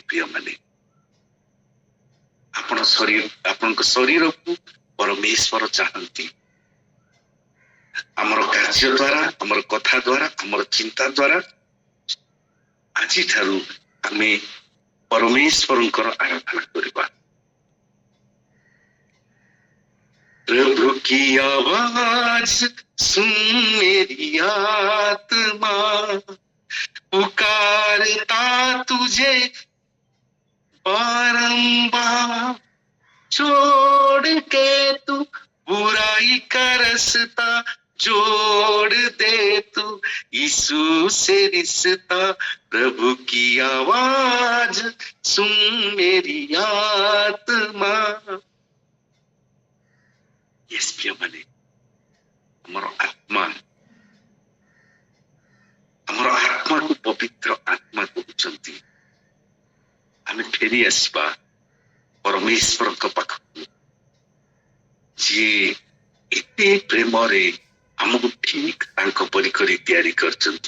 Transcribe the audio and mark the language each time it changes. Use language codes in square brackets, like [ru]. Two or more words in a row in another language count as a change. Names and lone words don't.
[or] ପ୍ରିୟମାନେ, ଆପଣଙ୍କ ଶରୀରକୁ ପରମେଶ୍ୱର ଚାହାନ୍ତି। ଆମର କାର୍ଯ୍ୟ ଦ୍ୱାରା, ଆମର କଥା ଦ୍ୱାରା, ଆମର ଚିନ୍ତା ଦ୍ୱାରା ଆଜିଠାରୁ ଆମେ ପରମେଶ୍ୱରଙ୍କର ଆରାଧନା କରିବା। [hi] प्रभु की आवाज सुन मेरी आत्मा, पुकारता तुझे बारंबार, छोड़ के तू बुराई का रास्ता जोड़ दे तू यीशु से रिश्ता। प्रभु की आवाज सुन मेरी आत्मा। [or] यस प्रियମାନେ, ଆମର ଆତ୍ମାକୁ ପବିତ୍ର ଆତ୍ମା କହୁଛନ୍ତି। ଆମେ ଫେରି ଆସିବା ପରମେଶ୍ୱରଙ୍କ ପାଖକୁ, ଯିଏ ଏତେ ପ୍ରେମରେ ଆମକୁ ଠିକ ତାଙ୍କ ପରି କରି ତିଆରି କରିଛନ୍ତି।